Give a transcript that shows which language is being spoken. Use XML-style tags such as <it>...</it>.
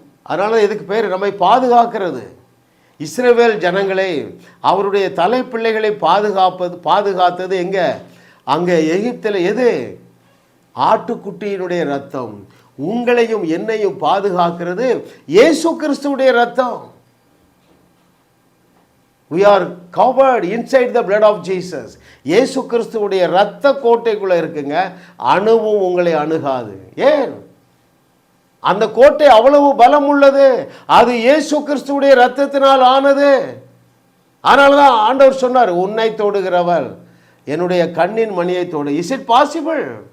<ta>அதனால் இதுக்கு பேர் நம்மை பாதுகாக்கிறது. இஸ்ரவேல் ஜனங்களை, அவருடைய தலைப்பிள்ளைகளை பாதுகாத்தது எங்கே? அங்கே எகிப்தில். எது? ஆட்டுக்குட்டியினுடைய ரத்தம். உங்களையும் என்னையும் பாதுகாக்கிறது இயேசு கிறிஸ்துவுடைய ரத்தம்.</ta> <en>we are covered inside the blood of Jesus.</en> <ta>இயேசு கிறிஸ்துவுடைய ரத்த கோட்டைக்குள்ள இருக்குங்க. அணுவும் உங்களை அணுகாது. ஏன்? அந்த கோட்டை அவ்வளவு பலம் உள்ளது. அது இயேசு கிறிஸ்துவுடைய ரத்தத்தினால் ஆனது. அதனால தான் ஆண்டவர் சொன்னார், உன்னை தொடுகிறவர் என்னுடைய கண்ணின் மணியை தொடு.</ta> <en>Is it possible?</en>